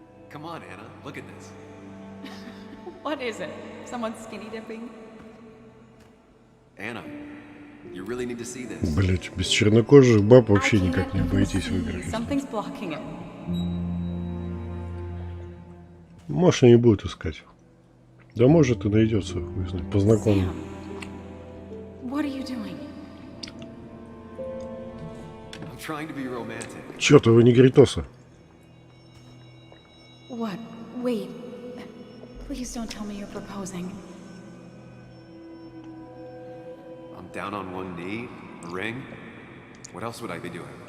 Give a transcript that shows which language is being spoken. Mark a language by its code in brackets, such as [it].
[en] Come on, Anna, look at this. What is it? Someone skinny dipping? Anna, you really need to see this. [ru] Блять, без чернокожих баб вообще никак не обойтись в играх. Something's blocking it. Может, они будут искать. Да может и найдется, хуй знает, познакомлю. [en] What are you doing? I'm trying to be romantic. [ru] Чё-то вы не Гритоса. [en] What? Wait. Please don't tell me you're proposing. I'm down on one knee, a ring. What else would I be doing?